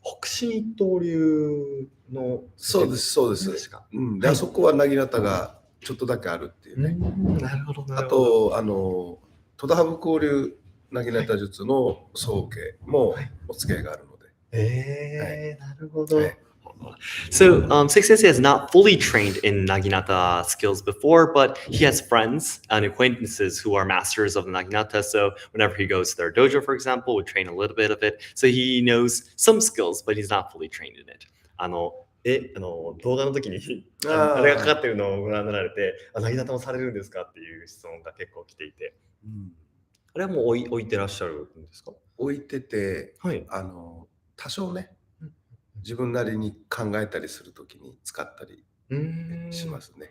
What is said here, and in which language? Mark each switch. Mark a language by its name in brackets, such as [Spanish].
[Japanese] 北進一刀流の。そうです、そうです。で、あそこはなぎなたがちょっとだけあるっていうね。なるほど。あと、戸田羽生交流なぎなた術の宗家もお付き合いがあるので。なるほど。 [English] So, Seki Sensei has not fully trained in Naginata skills before, but he has friends and acquaintances who are masters of the Naginata. So, whenever he goes to their dojo, for example, would train a little bit of it. So, he knows some skills, but he's not fully trained in it. [Japanese] 動画の時にあれがかかってるのをご覧になられて、なぎなたもされるんですかっていう質問が結構来ていて、あれはもう置いてらっしゃるんですか？置いてて、はい。多少ね、自分なりに考えたりするときに使ったりしますね。